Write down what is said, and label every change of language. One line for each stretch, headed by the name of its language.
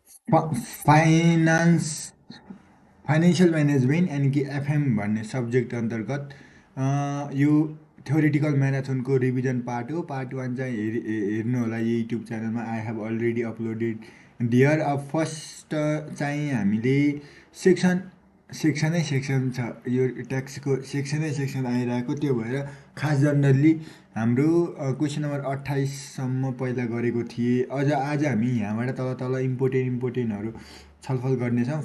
Nepali: Finance financial management यानि कि FM भन्ने सब्जेक्ट अन्तर्गत यो थ्योरिटिकल म्याराथनको रिभिजन पार्ट हो। पार्ट वान चाहिँ हेर्नु होला युट्युब च्यानलमा।
English: I have already uploaded dear.
Nepali: अब फर्स्ट चाहिँ हामीले सेक्सन सेक्सनै सेक्सन छ, यो ट्याक्सको सेक्सनै सेक्सन आइरहेको। त्यो भएर खास जनरली हाम्रो क्वेसन नम्बर 28सम्म पहिला गरेको थिएँ। अझ आज हामी यहाँबाट तल तल इम्पोर्टेन्टहरू छलफल गर्नेछौँ।